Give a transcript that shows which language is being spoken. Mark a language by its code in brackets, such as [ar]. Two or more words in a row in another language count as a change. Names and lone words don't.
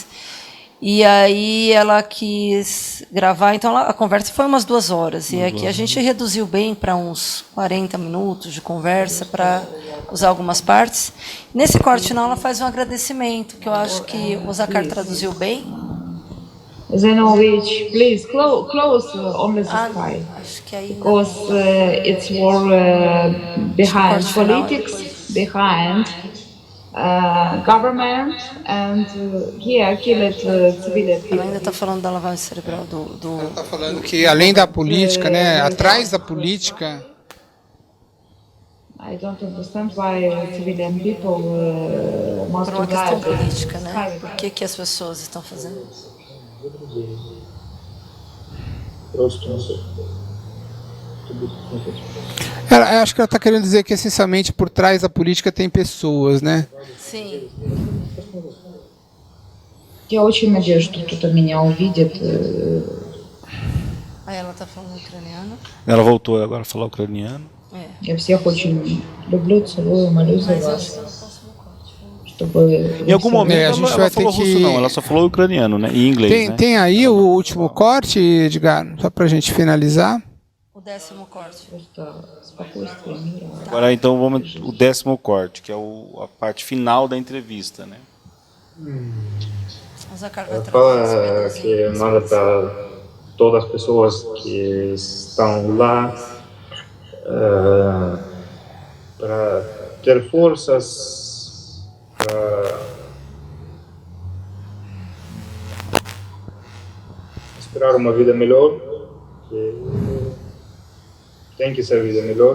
[pt] E aí ela quis gravar, então a conversa foi umas 2 horas. E aqui a gente reduziu bem para uns 40 minutos de conversa para usar algumas partes. Nesse corte final ela faz um agradecimento, que eu acho que o Zacar traduziu bem. [en] Zenovich, please close only the sky. [pt] Acho que aí [en] Because it's more behind politics, behind government, and here killed civilian [pt] ela [en] people. [pt] ainda está falando da lavagem cerebral do... Está falando que além da política, né, atrás da política, [en] I don't understand why civilian people must [pt] Por uma questão [en] die. [pt] política, né? Por que as pessoas estão fazendo isso? eu acho que ela está querendo dizer que essencialmente por trás da política tem pessoas, né? Sim. [ru] Я очень надеюсь, что кто-то меня увидит. [pt] Aí ela está falando ucraniano. Ela voltou agora a falar ucraniano. [ru] Я всех очень люблю, целую, молюсь за [pt] Mas eu acho [ru] вас, [pt] que é no próximo corte. [ru] чтобы [pt] Em algum momento a gente ela vai falou ter russo que- não, ela só falou ucraniano, né? E inglês, Tem, né? tem aí o último corte, Edgar, só para a gente finalizar. O 10º corte. [ru] просто спокойствие, мира. [pt] Agora então vamos o 10º corte, que é a parte final da entrevista, né? O Zacar vai Fala traduzir. que manda para todas as pessoas que estão lá para ter forças para esperar uma vida melhor, que tem que ser vida melhor.